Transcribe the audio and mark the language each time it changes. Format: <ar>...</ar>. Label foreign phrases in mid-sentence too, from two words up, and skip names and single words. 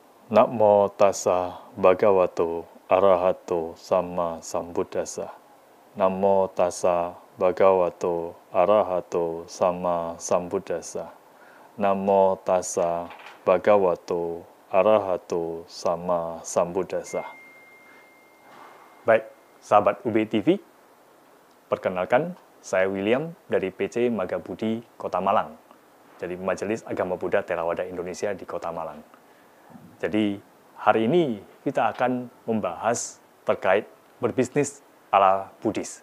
<pi>Namo tassa bhagavato arahato sama sambuddhassa. Namo tassa bhagavato arahato sama sambuddhassa. Namo tassa bhagavato arahato sama sambuddhassa.</pi> <id>Baik, sahabat UB TV, perkenalkan, saya William dari PC Magabudi Kota Malang. Jadi Majelis Agama Buddha Theravada Indonesia di Kota Malang. Jadi hari ini kita akan membahas terkait berbisnis ala Buddhis.</id>